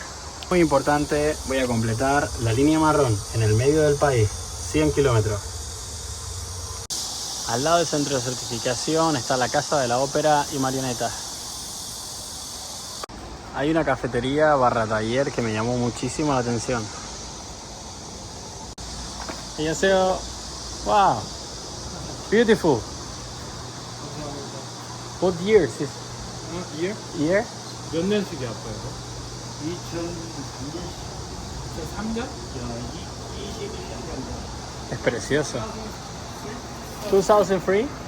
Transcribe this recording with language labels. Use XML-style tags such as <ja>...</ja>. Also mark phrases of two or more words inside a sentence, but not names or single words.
<es>Muy importante, voy a completar la línea marrón en el medio del país, 100 kilómetros. Al lado del centro de certificación está la Casa de la Ópera y Marionetas. Hay una cafetería barra taller que me llamó muchísimo la atención.</es> <ko>안녕하세요.</ko> <en>Wow, beautiful. What years is</en> <ko>예?</ko> <en>year?</en> <ko>몇 년식이 아빠요? 2003년? 2003년?</ko> <es>Es precioso. 2003.</es>